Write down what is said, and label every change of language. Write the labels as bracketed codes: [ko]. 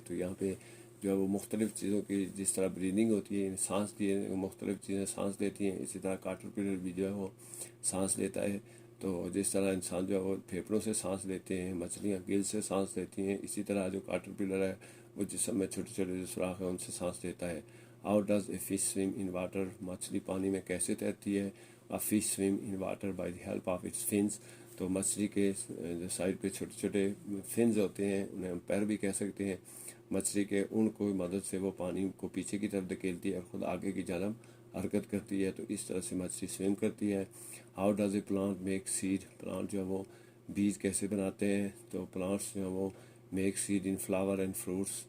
[ur] تو یہاں پہ جو ہے وہ مختلف چیزوں کی جس طرح بریدنگ ہوتی ہے، سانس کی مختلف چیزیں سانس لیتی ہیں، اسی طرح کاٹر پلر بھی جو ہے وہ سانس لیتا ہے. تو جس طرح انسان جو ہے وہ پھیپھڑوں سے سانس لیتے ہیں، مچھلیاں گل سے سانس لیتی ہیں، اسی طرح جو کاٹر پلر ہے وہ جسم میں چھوٹے چھوٹے جو سوراخ ہیں ان سے سانس لیتا ہے. [en] How does a fish swim in water. [ur] مچھلی پانی میں کیسے تیرتی ہے؟ [en] A fish swim in water by the help of its fins. [ur] تو مچھلی کے جو سائڈ پہ چھوٹے چھوٹے فنز ہوتے ہیں، انہیں ہم پیر بھی کہہ سکتے ہیں. مچھلی کے ان کو مدد سے وہ پانی کو پیچھے کی طرف دھکیلتی ہے اور خود آگے کی جانب حرکت کرتی ہے. تو اس طرح سے مچھلی سویم کرتی ہے. [en] How does a plant make seed. [ur] Plant جو ہے وہ بیج کیسے بناتے ہیں؟ تو پلانٹس جو ہیں وہ [en] Make seed in flower and fruits.